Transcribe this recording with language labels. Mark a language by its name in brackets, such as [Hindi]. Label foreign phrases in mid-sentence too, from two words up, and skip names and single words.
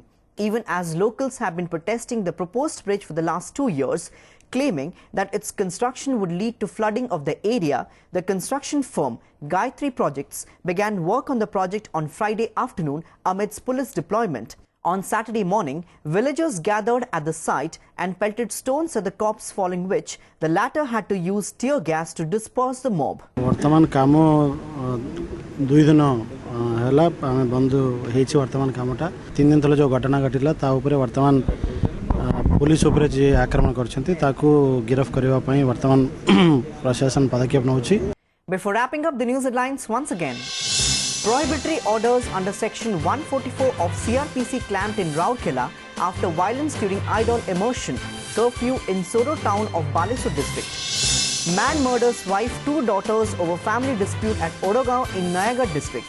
[English] Even as locals have been protesting the proposed bridge for the last 2 years, claiming that its construction would lead to flooding of the area, the construction firm Gayatri Projects began work on the project on Friday afternoon amidst police deployment. On Saturday morning, villagers gathered at the site and pelted stones at the cops, following which the latter had to use tear gas to disperse the mob. [Odia] ବର୍ତ୍ତମାନ କାମ 2 ଦିନ ହେଲା ଆମେ ବନ୍ଦ ହେଇଛି ବର୍ତ୍ତମାନ କାମଟା 3 ଦିନ ତଳେ ଯୋ ଘଟଣା ଘଟିଲା ତା ଉପର ବର୍ତ୍ତମାନ ପୋଲିସ ଉପର ଯେ ଆକ୍ରମଣ କରିଛନ୍ତି ତାକୁ ଗିରଫ୍ କରିବା ପାଇଁ ବର୍ତ୍ତମାନ ପ୍ରଶାସନ ପଦକ୍ଷେପ ନେଉଛି. [English] Before wrapping up the news headlines once again, prohibitory orders under section 144 of CRPC clamped in Rourkela after violence during idol immersion, curfew in Soro town of Balesur district. Man murders wife, 2 daughters over family dispute at Odagaon in Nayagarh district.